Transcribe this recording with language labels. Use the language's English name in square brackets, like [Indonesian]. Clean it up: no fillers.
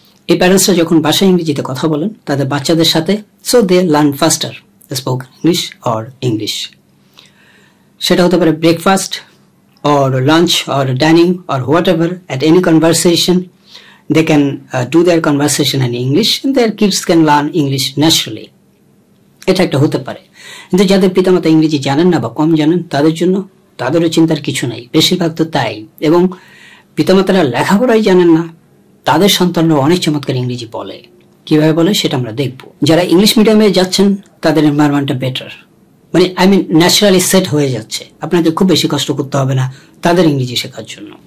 [Bangla] এই প্যারেন্টসরা যখন বাসায় ইংরেজিতে কথা বলেন তাদের বাচ্চাদের সাথে, [English] so they learn faster spoken English or English. [Bangla] সেটা হতে পারে breakfast [English] or lunch or dining or whatever, at any conversation they can do their conversation in English and their kids can learn English naturally. [Bangla] এটা একটা হতে পারে। কিন্তু যাদের পিতামাতা ইংরেজি জানেন না বা কম জানেন তাদের জন্য তাদেরও চিন্তার কিছু নাই, বেশিরভাগ তো তাই। এবং পিতামাতারা লেখাপড়াই জানেন না, তাদের সন্তানরা অনেক চমৎকার ইংরেজি বলে। কিভাবে বলে সেটা আমরা দেখব। যারা ইংলিশ মিডিয়ামে যাচ্ছেন তাদের এনভায়রনমেন্টটা বেটার, মানে ন্যাচারালি সেট হয়ে যাচ্ছে, আপনাদের খুব বেশি কষ্ট করতে হবে না তাদের ইংরেজি শেখার জন্য।